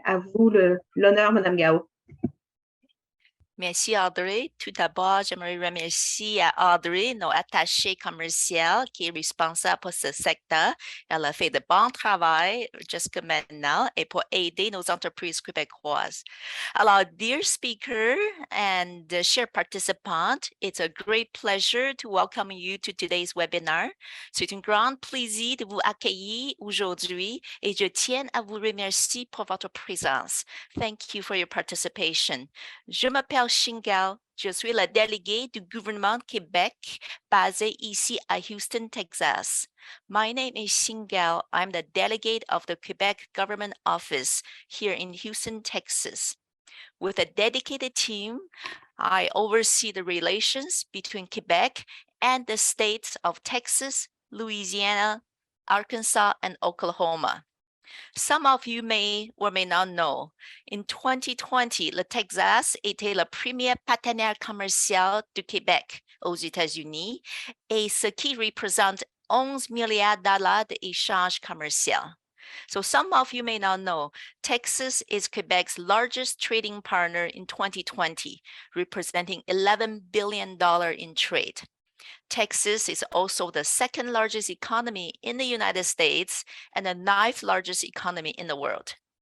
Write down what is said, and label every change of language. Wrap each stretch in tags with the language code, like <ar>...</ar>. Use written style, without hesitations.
<fr>À vous l'honneur, Madame Gao. Merci Audrey. Tout d'abord, j'aimerais remercier Audrey, notre attachée commerciale qui est responsable pour ce secteur. Elle a fait de bon travail jusqu'à maintenant et pour aider nos entreprises québécoises.</fr> <en>Alors, dear speaker and share participant, it's a great pleasure to welcome you to today's webinar.</en> <fr>C'est un grand plaisir de vous accueillir aujourd'hui et je tiens à vous remercier pour votre présence.</fr> <en>Thank you for your participation.</en> <fr>Je m'appelle Shingao, je suis la déléguée du gouvernement Québec basé ici à Houston, Texas.</fr> <en>My name is Shingao. I'm the delegate of the Quebec Government Office here in Houston, Texas. With a dedicated team, I oversee the relations between Quebec and the states of Texas, Louisiana, Arkansas, and Oklahoma. Some of you may or may not know,</en> <fr>in 2020, le Texas était le premier partenaire commercial du Québec aux États-Unis et ce qui représente 11 milliards de dollars d'échanges commerciaux.</fr> <en>So some of you may not know, Texas is Quebec's largest trading partner in 2020, representing $11 billion in trade. Texas is also the second largest economy in the United States and the 9th largest economy in the world.</en>